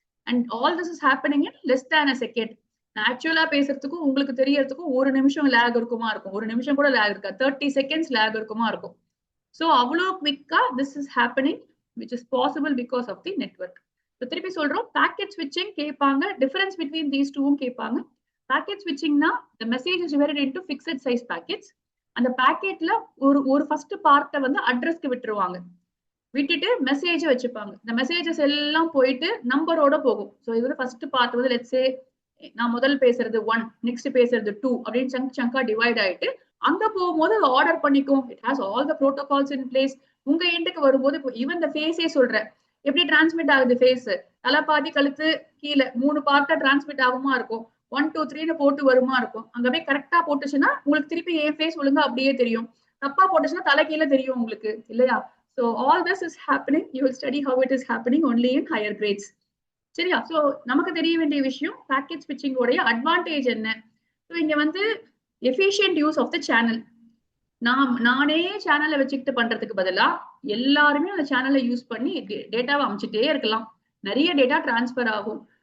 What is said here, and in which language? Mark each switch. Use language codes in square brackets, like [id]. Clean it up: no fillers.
[en] And all this is happening in less than a second. [ta] ஆக்சுவலா பேசுறதுக்கும் உங்களுக்கு தெரியறதுக்கும் 1 நிமிஷம் லேக் இருக்குமா இருக்கும், 1 நிமிஷம் கூட லேக் இருக்கா, 30 seconds லேக் இருக்குமா இருக்கும். [en] so [ta] அவ்வளோ குவிக்கா [en] This is happening which is possible because of the network. [ta] திருப்பி சொல்றோம், பேக்கெட் ஸ்விட்சிங் கேட்பாங்க, டிஃபரன்ஸ் பிட்வீன் தீஸ் டூவும் கேட்பாங்க. [en] Packet ஸ்விட்சிங்னா the message is divided into fixed size packets. [ta] அந்த பேக்கெட்ல ஒரு ஃபர்ஸ்ட் பார்ட்டை வந்து அட்ரஸ்க்கு விட்டுருவாங்க, விட்டுட்டு மெசேஜ் வச்சுப்பாங்க. இந்த மெசேஜஸ் எல்லாம் போயிட்டு நம்பரோட போகும். ஸோ இது ஃபர்ஸ்ட் பார்ட் வந்து லெட்ஸ் சே நான் முதல் பேசுறது 1, நெக்ஸ்ட் பேசுறது 2 அப்படின்னு சங்கா டிவைட் ஆயிட்டு அங்க போகும்போது ஆர்டர் பண்ணிக்கும். [en] It has all the protocols in place. [ta] உங்க எண்டுக்கு வரும்போது ஈவன் இந்த ஃபேஸே சொல்றேன், எப்படி டிரான்ஸ்மிட் ஆகுது ஃபேஸ், தலைப்பாதி கழுத்து கீழே 3 பார்ட்டா டிரான்ஸ்மிட் ஆகுமா இருக்கும், 1 2 3ன்னு போட்டு வருமா இருக்கும். அங்கவே கரெக்டா போட்டுச்சுன்னா உங்களுக்கு திருப்பி ஏன் ஃபேஸ் ஒழுங்கா அப்படியே தெரியும், தப்பா போட்டுச்சுன்னா தலை கீழே தெரியும் உங்களுக்கு, இல்லையா? [en] So all this is happening. You will study how it is happening only in higher grades. [ta] சரியா? ஸோ நமக்கு தெரிய வேண்டிய விஷயம் பேக்கெட் ஸ்விட்சிங் உடைய அட்வான்டேஜ் என்ன. ஸோ இங்க வந்து [en] Efficient use of the channel. [ta] நானே சேனலை வச்சுக்கிட்டு பண்றதுக்கு பதிலா எல்லாருமே அந்த சேனலை யூஸ் பண்ணி டேட்டாவை அமைச்சிட்டே இருக்கலாம், நிறைய டேட்டா டிரான்ஸ்பர் ஆகும்.